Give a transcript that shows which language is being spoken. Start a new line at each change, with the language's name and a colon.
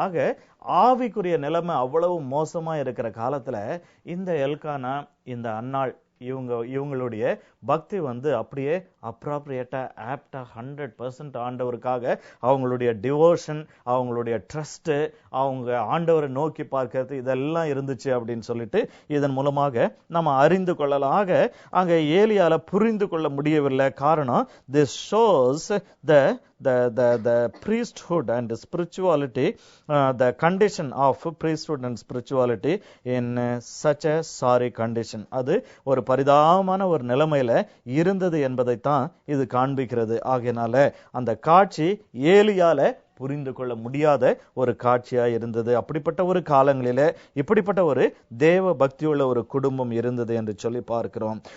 Tamil: ஆக ஆவிக்குரிய நிலைமை அவ்வளவு மோசமா இருக்கிற காலத்துல இந்த எல்கானா இந்த அன்னாள் இவங்களுடைய பக்தி அப்படியே அப்ராப்ரியேட்டா ஆப்டா 100% ஆண்டவருக்காக அவங்களுடைய டிவோஷன், அவங்களுடைய ட்ரஸ்ட், அவங்க ஆண்டவரை நோக்கி பார்க்கிறது, இதெல்லாம் இருந்துச்சு அப்படின்னு சொல்லிட்டு இதன் மூலமாக நம்ம அறிந்து கொள்ளலாம். ஆக அங்க ஏலியால புரிந்து கொள்ள முடியவில்லை. காரணம்,
English: this shows the priesthood and spirituality, the condition of priesthood and spirituality in such a sorry condition.
Tamil: அது ஒரு பரிதாபமான ஒரு நிலைமையில இருந்தது என்பதைத்தான் இது காண்பிக்கிறது. ஆகையினால அந்த காட்சி ஏலியால புரிந்து கொள்ள முடியாத ஒரு காட்சியா இருந்தது. அப்படிப்பட்ட ஒரு காலங்களில இப்படிப்பட்ட ஒரு தேவ பக்தியுள்ள ஒரு குடும்பம் இருந்தது என்று சொல்லி பார்க்கிறோம்.